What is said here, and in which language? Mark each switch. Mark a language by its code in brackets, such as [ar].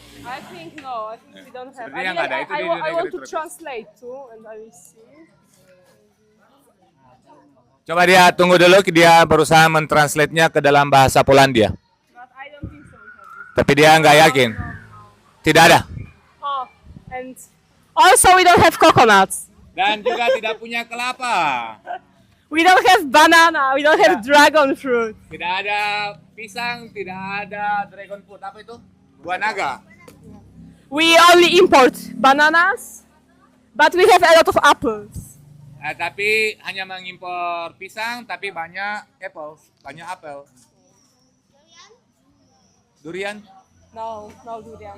[en] I think no. I think we don't have. [id] Sepertinya nggak ada. Itu di [en] I [id] negara [en] want to [id] tropis. [en] translate too, and I will see. [id] Coba dia tunggu dulu, dia berusaha mentranslate-nya ke dalam bahasa Polandia. [en] But I don't think so. We have this. [id] Tapi dia nggak yakin. Tidak ada. [en] Oh, and also we don't have coconuts. [id] Dan juga tidak punya kelapa. [en] We don't have banana. We don't have dragon fruit. [id] Tidak ada pisang, tidak ada dragon fruit. Apa itu? Buah naga. [en] We only import bananas, but we have a lot of apples. [id] Tapi hanya mengimpor pisang, tapi banyak apple, banyak apel. [en] Durian? No, no durian.